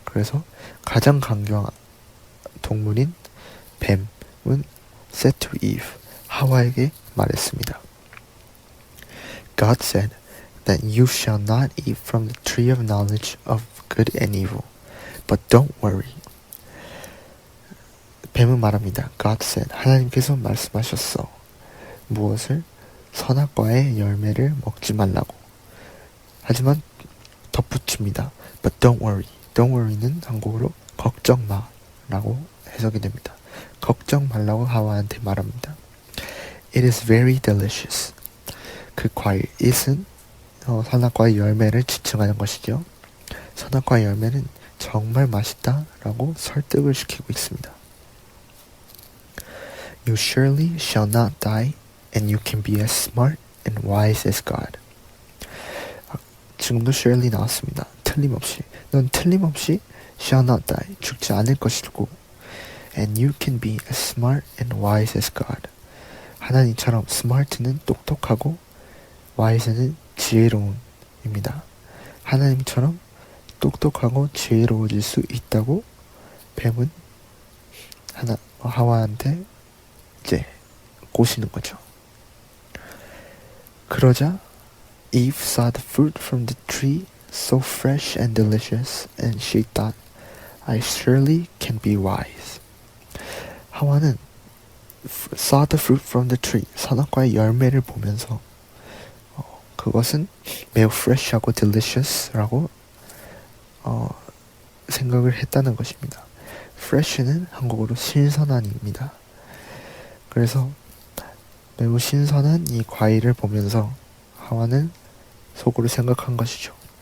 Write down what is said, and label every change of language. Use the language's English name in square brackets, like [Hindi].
[Korean] 그래서 가장 간교한 동물인 뱀은 [English] said to Eve, [Korean] 하와에게 말했습니다. [English] God said that you shall not eat from the tree of knowledge of good and evil, but don't worry. [Korean] 뱀은 말합니다. [English] God said, [Korean] 하나님께서 말씀하셨어. 무엇을? 선악과의 열매를 먹지 말라고. 하지만 덧붙입니다. [English] But don't worry. Don't worry는 [Korean] 한국어로 걱정 마 라고 해석이 됩니다. 걱정 말라고 하와한테 말합니다. [English] It is very delicious. [Korean] 그 과일, it은 선악과의 열매를 지칭하는 것이죠. 선악과의 열매는 정말 맛있다 라고 설득을 시키고 있습니다. [English] You surely shall not die, and you can be as smart and wise as God. [Korean] 지금도 surely 나왔습니다. 틀림없이. 넌 틀림없이 [English] shall not die, [Korean] 죽지 않을 것이고, [English] and you can be as smart and wise as God. [Korean] 하나님처럼 smart는 똑똑하고 wise는 지혜로운입니다. 하나님처럼 똑똑하고 지혜로워질 수 있다고 뱀은 하와한테 이제 꼬시는 거죠. 그러자 [English] Eve saw the fruit from the tree so fresh and delicious, and she thought, I surely can be wise. [Korean] 하와는 [English] saw the fruit from the tree, [Korean] 선악과의 열매를 보면서 그것은 매우 fresh하고 delicious라고 생각을 했다는 것입니다. fresh는 한국어로 신선한입니다. 그래서 매우 신선한 이 과일을 보면서 하와는 속으로 생각한 것이죠.